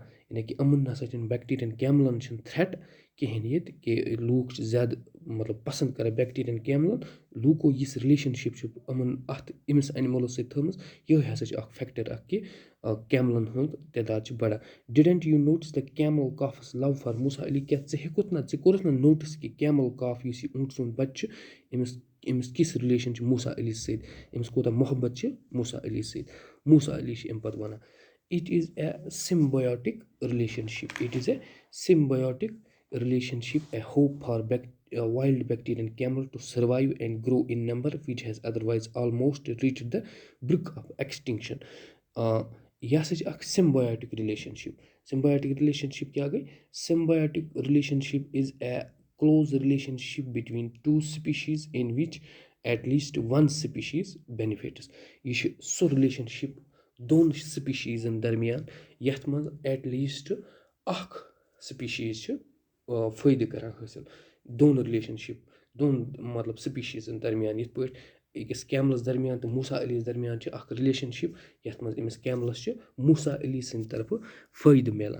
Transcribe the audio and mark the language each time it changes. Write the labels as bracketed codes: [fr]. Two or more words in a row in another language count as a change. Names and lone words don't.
[ks] یعنی کہِ یِمَن نَسا چھِنہٕ بیکٹیریَن کیملَن چھِنہٕ تھرٛٹ کِہیٖنۍ ییٚتہِ کہِ لوٗکھ چھِ زیادٕ مطلب پَسنٛد کَران بیکٹیریَن کیملَن. لوٗکو یِژھ رِلیشَنشِپ چھِ یِمَن أمِس اینِمٕلَس سۭتۍ تھٲومٕژ یِہوٚے ہَسا چھِ اَکھ فیکٹر اَکھ کہِ کیملَن ہُنٛد تعداد چھِ بَڑان. [en] didn't you notice the camel calf's love for Musa Ali. [ks] کیٛاہ ژٕ ہیوٚکُتھ نہ ژٕ کوٚرُتھ نہٕ نوٹِس کہِ کیمل کاف یُس یہِ اوٗنٛٹ سُنٛد بَچہِ چھُ أمِس کِژھ رِلیشَن چھِ موسا علی سۭتۍ أمِس کوٗتاہ محبت چھِ موسا علی سۭتۍ. موسا علی چھِ اَمہِ پَتہٕ وَنان [en] it is a symbiotic relationship. it is a symbiotic relationship a hope for wild bacterian camel to survive and grow in number which has otherwise almost reached the brink of extinction. [ks] یہِ ہَسا چھِ اَکھ [en] symbiotic relationship. symbiotic relationship [ks] کیٛاہ گٔے [en] symbiotic relationship is a close relationship between two species in which at least one species benefits. [ks] یہِ چھِ سُہ رِلیشَنشِپ دۄن سپیٖشیٖزَن درمیان یَتھ منٛز [en] at least [ks] اَکھ سپیٖشیٖز چھِ فٲیدٕ کَران حٲصِل. دۄن رِلیشَنشِپ دۄن مطلب سپیٖشیٖزَن درمیان یِتھ پٲٹھۍ أکِس کیملَس درمیان تہٕ موسا علی یَس درمیان چھِ اَکھ رِلیشَنشِپ یَتھ منٛز أمِس کیملَس چھِ موسا علی سٕنٛدِ طرفہٕ فٲیدٕ میلان.